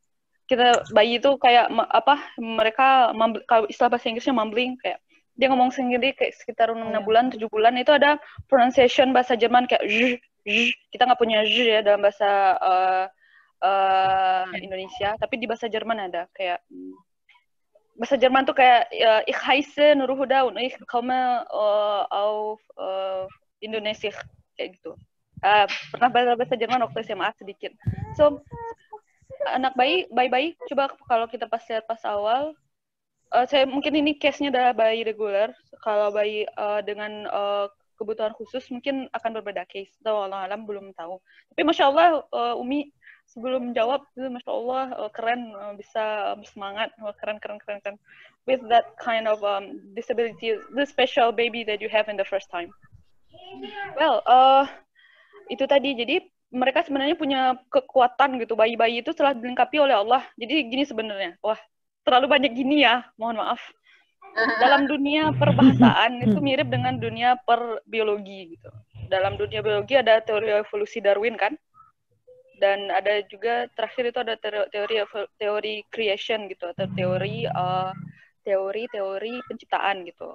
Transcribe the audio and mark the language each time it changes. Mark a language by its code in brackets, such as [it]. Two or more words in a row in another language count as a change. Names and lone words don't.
[id] Kita bayi itu kayak mereka kalau istilah bahasa Inggrisnya mumbling, kayak dia ngomong sendiri kayak sekitar 6 bulan 7 bulan itu ada pronunciation bahasa Jerman kayak kita nggak punya ya dalam bahasa Indonesia, tapi di bahasa Jerman ada kayak bahasa Jerman tuh kayak [de] ich heiße nur Huda und ich komme auf Indonesia [id] kayak gitu. Pernah bahasa Jerman waktu SMA sedikit. So anak bayi coba kalau kita lihat pas awal, saya mungkin ini case-nya adalah bayi reguler. Kalau bayi dengan kebutuhan khusus mungkin akan berbeda case. [ar] الله أعلم [id] belum tahu. Tapi [ar] ما شاء الله [id] Umi sebelum jawab itu [ar] ما شاء الله [id] keren, bisa bersemangat, keren. [en] With that kind of disability, the special baby that you have in the first time. Well, [id] itu tadi. Jadi mereka sebenarnya punya kekuatan gitu. Bayi-bayi itu telah dilengkapi oleh Allah. Jadi gini sebenarnya. Wah, terlalu banyak gini ya. Mohon maaf. Dalam dunia perbahasaan itu mirip dengan dunia perbiologi gitu. Dalam dunia biologi ada teori evolusi Darwin kan? Dan ada juga terakhir itu ada teori creation gitu, atau teori penciptaan gitu.